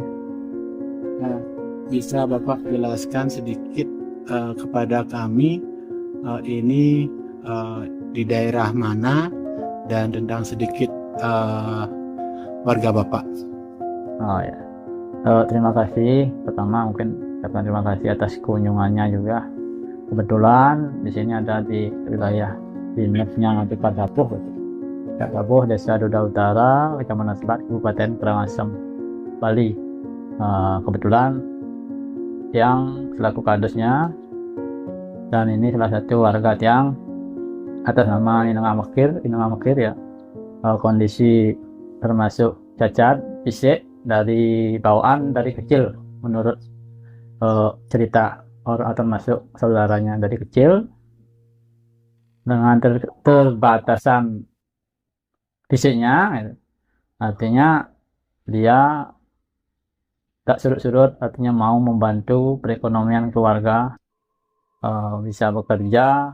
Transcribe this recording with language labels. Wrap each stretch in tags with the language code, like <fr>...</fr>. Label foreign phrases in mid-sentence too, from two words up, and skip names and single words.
<id>Nah, bisa Bapak jelaskan sedikit kepada kami ini di daerah mana dan tentang sedikit warga Bapak. Oh ya. Terima kasih. Pertama mungkin ucapkan terima kasih atas kunjungannya juga. Kebetulan di sini ada di wilayah dinasnya Ngatika Dapuh, Dapuh, Desa Duda Utara, Kecamatan Selat, Kabupaten Karangasem, Bali. Kebetulan yang selaku kadesnya dan ini salah satu warga yang atas nama Inang Amakir ya. Kondisi termasuk cacat fisik dari bawaan dari kecil menurut cerita orang termasuk saudaranya dari kecil dengan terbatasan fisiknya, artinya dia tak surut-surut, artinya mau membantu perekonomian keluarga, bisa bekerja.</id>